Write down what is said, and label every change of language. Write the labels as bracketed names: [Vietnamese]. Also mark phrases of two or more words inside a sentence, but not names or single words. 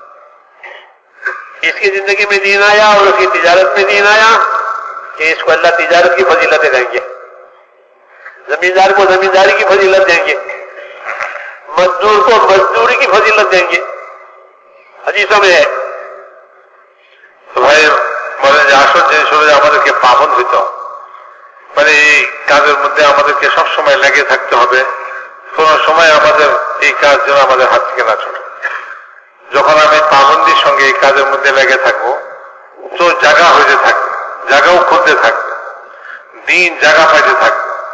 [Urdu] اس کی زندگی میں دین آیا اور اس کی تجارت میں دین آیا کہ اس کو اللہ تجارت کی فضیلتیں دیں گے. زمیندار کو زمینداری کی فضیلت دیں گے، مزدور کو مزدوری کی فضیلت دیں گے. حدیثوں میں ہے [Bangla] তো ভাই বলে যে আসল জিনিস হলো যে আমাদেরকে পাবন হইতে হবে, মানে এই কাজের মধ্যে আমাদেরকে সবসময় লেগে থাকতে হবে, কোনো সময় আমাদের এই কাজ যেন আমাদের হাত থেকে না ছুটে. যখন আমি পাবন্দির সঙ্গে এই কাজের মধ্যে লেগে থাকবো তো জায়গা হইতে থাকবে, জায়গাও খুঁজতে থাকবে, দিন জায়গা পাইতে থাকবে.